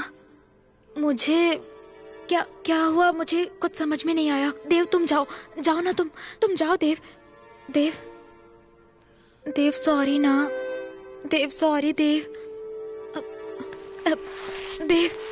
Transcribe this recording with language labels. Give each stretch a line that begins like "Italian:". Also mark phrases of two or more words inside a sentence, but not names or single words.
Hindi: मुझे क्या क्या हुआ, मुझे कुछ समझ में नहीं आया। देव तुम जाओ, जाओ ना, तुम जाओ देव। देव देव सॉरी ना। देव सॉरी देव। देव,